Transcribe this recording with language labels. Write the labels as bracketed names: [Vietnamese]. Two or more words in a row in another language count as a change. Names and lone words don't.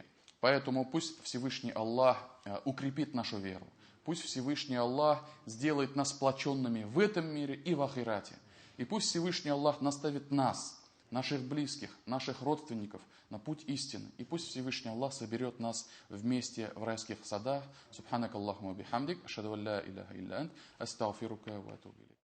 [Russian] Поэтому пусть Всевышний Аллах укрепит нашу веру. Пусть Всевышний Аллах сделает нас сплоченными в этом мире и в ахирате. И пусть Всевышний Аллах наставит нас, наших близких, наших родственников на путь истины. И пусть Всевышний Аллах соберет нас вместе в райских садах. [Arabic] سبحانك اللهم بحمدك أشهد أن لا إله إلا أنت أستغفرك وأتوب إليك.